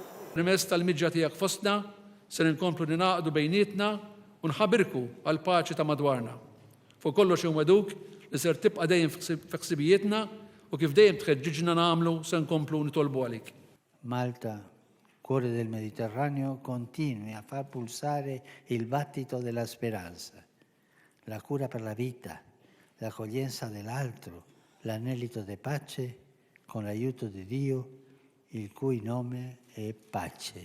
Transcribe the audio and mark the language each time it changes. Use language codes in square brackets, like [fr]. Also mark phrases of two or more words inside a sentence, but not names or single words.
[mt] Permezz tal-miġġa tiegħek fostna se nkomplu ninaqdu bejnietna u nħabbirku għal paċi ta' madwarna. Fuq kollox hemm weduk li ser tibqa' dejjem fi ħsibijietna u kif dejjem tħeġġiġna nagħmlu se nkomplu nitolbu għalik. [it] Malta, cuore del Mediterraneo, continui a far pulsare il battito della speranza, la cura per la vita, l'accoglienza dell'altro, l'anelito di pace con l'aiuto di Dio, il cui nome è pace.